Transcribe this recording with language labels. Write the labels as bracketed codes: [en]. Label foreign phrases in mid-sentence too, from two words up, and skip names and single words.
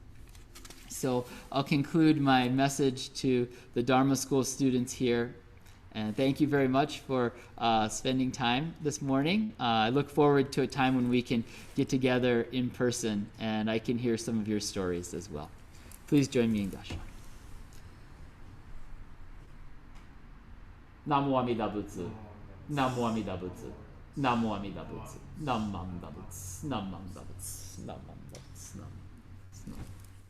[en] So I'll conclude my message to the Dharma School students here. And thank you very much for spending time this morning. I look forward to a time when we can get together in person and I can hear some of your stories as well. Please join me in Gasha. [sa] Namo Amida Buddha. Namo Amida Buddha. Namo Amida Buddha. Namo Amida Buddha. Namo Amida Buddha. Namo Amida Buddha.